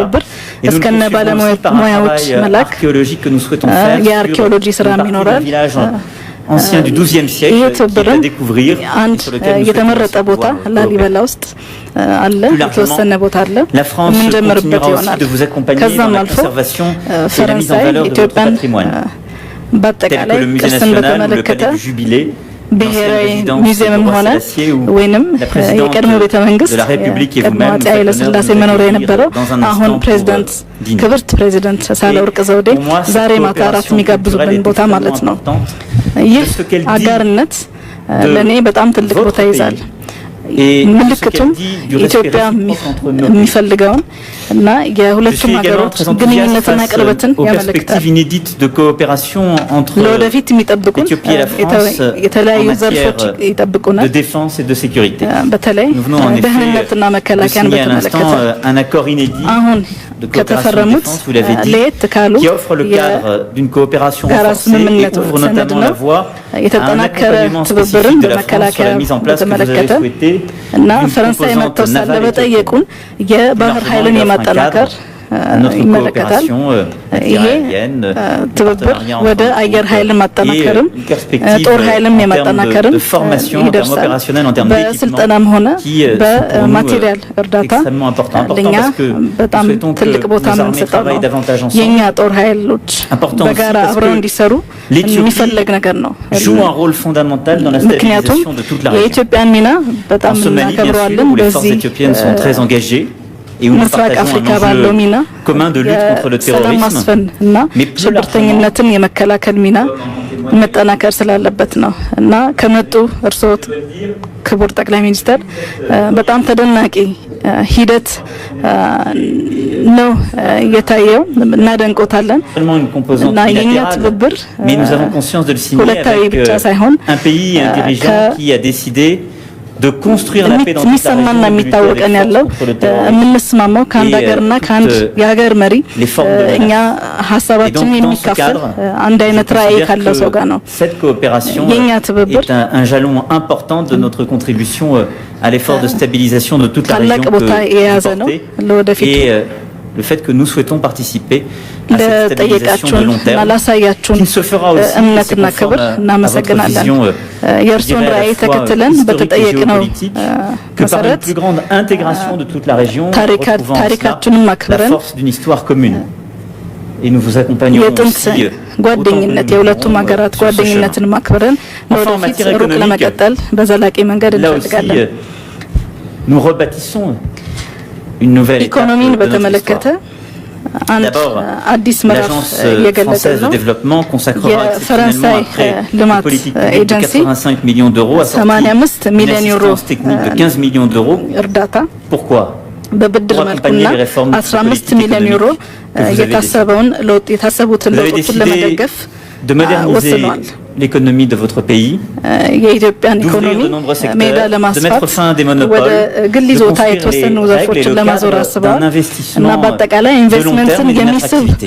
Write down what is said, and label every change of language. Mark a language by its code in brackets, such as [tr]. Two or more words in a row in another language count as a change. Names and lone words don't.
[fr] Et nous le poursuivons aussi par un travail archéologique que nous souhaitons faire sur une partie d'un village ancien du XIIe siècle qui est à découvrir et sur lequel nous souhaitons pouvoir la France continuera aussi de vous accompagner dans la conservation et la mise en valeur de votre patrimoine, tel que le musée national ou le palais du Jubilé, [am] ብሔራዊ ሙዚየምም ሆነ ወይንም የቀድሞ ቤተ መንግስት [fr] de la République et vous-même [am] አፄ ኃይለ ሥላሴ መኖሪያ የነበረው አሁን ፕሬዝዳንት ክብርት ፕሬዝዳንት ሳህለወርቅ ዘውዴ ዛሬ ማታ እራት የሚጋብዙልን ቦታ ማለት ነው። ይህ አጋርነት ለእኔ በጣም ትልቅ ቦታ ይዛል። ምልክቱም ኢትዮጵያ የሚፈልገውን እና የሁለቱም ሀገሮች ግንኙነትና ቅርበትን ያመለክታል። ለወደፊት የሚጠብቁን የተለያዩ ዘርፎች ይጠብቁናል። በተለይ ደህንነትና መከላከያን በተመለከተ አሁን [fr] de coopération de défense, vous l'avez dit, qui offre le cadre d'une coopération renforcée et ouvre notamment la voie à un accompagnement spécifique de la France sur la mise en place que vous avez souhaité d'une composante navale notre coopération aérienne, [am] ወደ አየር ኃይል ማጠናከርም ጦር ኃይልም የማጠናከርም [fr] de formation en termes opérationnels, en termes [am] በስልጠናም ሆነ በማቴሪያል እርዳታ ለኛ በጣም ትልቅ ቦታ የምንሰጠው ነው። የኛ ጦር ኃይሎች በጋራ አብረው እንዲሰሩ የሚፈልግ ነገር ነው። [fr] joue un rôle fondamental dans la stabilisation de toute la région. [am] የኢትዮጵያን ሚና በጣም እናከብረዋለን። [fr] les forces éthiopiennes sont très engagées et où nous partageons un enjeu commun de lutte contre le terrorisme. Mais [am] ሽብርተኝነትን የመከላከል ሚና መጠናከር ስላለበት ነው እና ከመጡ እርስዎ ክቡር ጠቅላይ ሚኒስትር በጣም ተደናቂ ሂደት ነው የታየው እናደንቆታለን እና የኛ ትብብር ሁለታዊ ብቻ ሳይሆን [fr] un pays et un dirigeant qui a décidé de construire la paix dans toute la région [am] የሚታወቀን ያለው የምንስማማው ከአንድ ሀገርና ከአንድ የሀገር መሪ እኛ ሀሳባችን የሚካፈል አንድ አይነት ራዕይ ካለው ሰው ጋር ነው። [fr] Cette coopération est un jalon important de notre contribution à l'effort de stabilisation de toute la région que vous portez et le fait que nous souhaitons participer à cette stabilisation de long terme qui se fera aussi conforme à votre vision géopolitique que par une plus grande intégration de toute la région retrouvant la force d'une histoire commune. Et nous vous accompagnons aussi [am] ጓደኝነት የሁለቱም ሀገራት ጓደኝነትን ማክበርን ወደፊት ሩቅ ለመቀጠል በዘላቂ መንገድ እንፈልጋለን። [fr] Nous rebâtissons une nouvelle étape [am] ኢኮኖሚን በተመለከተ አንድ አዲስ ምዕራፍ የገለጸ ነው። የፈረንሳይ ልማት ኤጀንሲ [fr] 85 millions d'euros a sorti une assistance technique de 15 millions d'euros. [am] እርዳታ [fr] Pourquoi? [am] በብድር መልኩና 15 ሚሊዮን ዩሮ የታሰበውን ለውጥ የታሰቡትን ለውጦችን ለመደገፍ [fr] de moderniser l'économie de votre pays, d'ouvrir de nombreux secteurs, de mettre fin à des monopoles, de construire les règles d'un investissement de long terme et d'une attractivité.